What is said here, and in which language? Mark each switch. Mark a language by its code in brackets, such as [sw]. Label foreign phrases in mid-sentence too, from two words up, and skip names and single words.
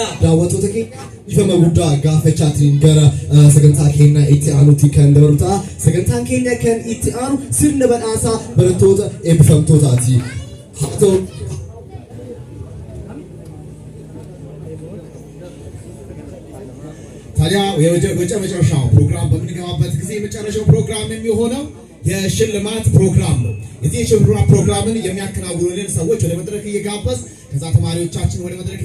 [om] daawwattoota ifama guddaa gaafachaatiin gara sagantaa keenya itti aanutti kan dabarta sagantaan keenya kan itti aanu sirna badhaasaa barattoota eebbifamtootaati haa [am] ታዲያ የመጨረሻው ፕሮግራም በምንገባበት ጊዜ የመጨረሻው ፕሮግራም የሚሆነው የሽልማት ፕሮግራም ነው። እዚህ የሽልማት ፕሮግራምን የሚያከናውኑልን ሰዎች ወደ መድረክ እየጋበዝ ከዛ ተማሪዎቻችን ወደ መድረክ